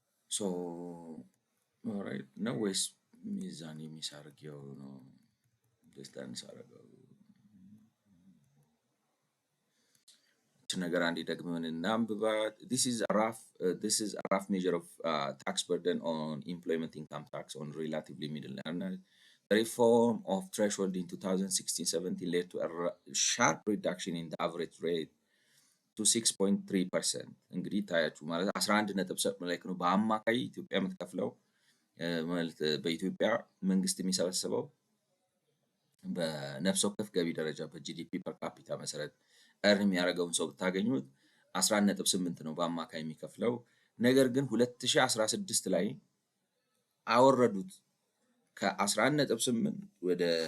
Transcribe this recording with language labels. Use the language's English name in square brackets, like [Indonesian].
[Amharic] ሶ ኦልራይት ነው ወይስ ሚዛን የሚሳርገው ነው ዲስታንስ አረጋው ነገር አንዴ ደግመን እናንብባት። [English] This is a rough measure of tax burden on employment income tax on relatively middle earners. The reform of threshold in 2016-17 led to a sharp reduction in the average rate to 6.3%. [Amharic] እንግዲህ ታያችሁ ማለት 11.7 ላይ ነው በአማካይ ኢትዮጵያ የምትከፍለው ማለት በኢትዮጵያ መንግስት የሚሰበስበው በነፍስ ወከፍ ገቢ ደረጃ በጂዲፒ ፐር ካፒታ መሰረት እርን የሚያደርገውን ሰው ብታገኙት 11.8 ነው በአማካይ የሚከፍለው። ነገር ግን 2016 ላይ አወረዱት ከ11.8 ወደ